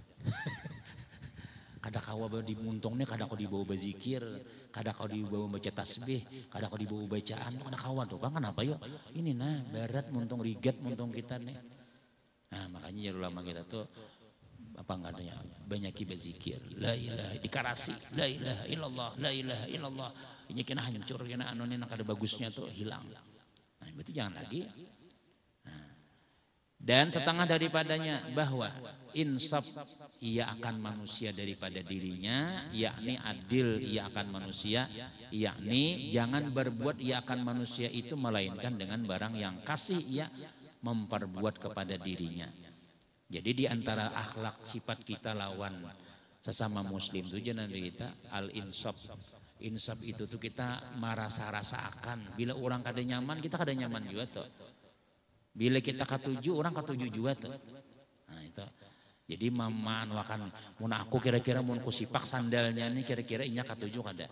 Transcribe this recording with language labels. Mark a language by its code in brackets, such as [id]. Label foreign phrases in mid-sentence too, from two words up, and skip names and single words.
[bjn] Kada kawa di muntungnya kada kau dibawa berzikir, kada kau dibawa baca tasbih, kada kau dibawa bacaan, kada kawa tuh kan kenapa yo? Ini nah barat muntung rigat muntung kita nih. Nah makanya ya ulama kita tuh apa enggak adanya banyaki berzikir, [ar] لا إله dikarasi, لا إله إلا الله، لا إله إلا الله. [bjn] Ini kena hancur kena anu nih kada bagusnya tuh hilang. Nah itu jangan lagi. [ms] Dan setengah daripadanya bahwa insaf ia akan manusia daripada dirinya, yakni adil ia akan manusia, yakni jangan berbuat ia akan manusia itu melainkan dengan barang yang kasih ia memperbuat kepada dirinya. [bjn] Jadi di antara akhlak sifat kita lawan sesama muslim itu jangan kita al-insaf. Insaf itu tuh kita merasa-rasakan bila orang kada nyaman kita kada nyaman juga tuh. Bila kita katuju orang katuju juga tuh. Nah itu. Jadi mama akan mun aku kira-kira mun kusipak sandalnya nih kira-kira inya katuju kada.